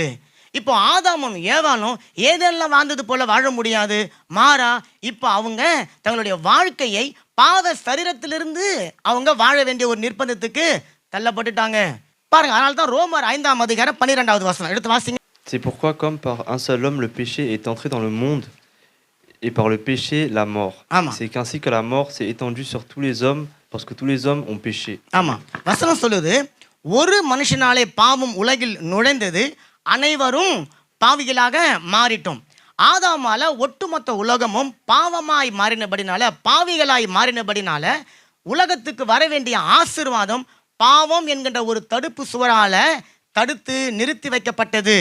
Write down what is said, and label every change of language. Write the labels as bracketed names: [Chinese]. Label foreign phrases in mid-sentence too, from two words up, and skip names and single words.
[Tamil] இப்போ ஆதாமும் ஏவாளும் ஏதெல்லாம் வாழ்ந்தது போல வாழ முடியாது. மாறா இப்போ அவங்க தங்களுடைய வாழ்க்கையை பாவ சரீரத்திலிருந்து அவங்க வாழ வேண்டிய ஒரு நிர்பந்தத்துக்கு தள்ளப்பட்டுட்டாங்க. பாருங்க, அதனால தான் ரோமர் 5ஆம் அதிகாரம் 12வது வசனம் எடுத்து வாசிங்க. [French] C'est pourquoi, comme par un seul homme, le péché est entré dans le monde, et par le péché, la mort. C'est qu'ainsi que la mort s'est étendue sur tous les hommes, parce que tous les hommes ont péché. [Tamil] ஆமா, வசனம் சொல்லுது, ஒரு மனுஷனாலே பாவம் உலகில் நுழைந்தது, அனைவரும் பாவிகளாக மாறிட்டோம். ஆதாமால ஒட்டுமொத்த உலகமும் பாவமாய் மாறினபடினால, பாவிகளாய் மாறினபடினால உலகத்துக்கு வர வேண்டிய ஆசீர்வாதம் பாவம் என்கின்ற ஒரு தடுப்பு சுவரால தடுத்து நிறுத்தி வைக்கப்பட்டது.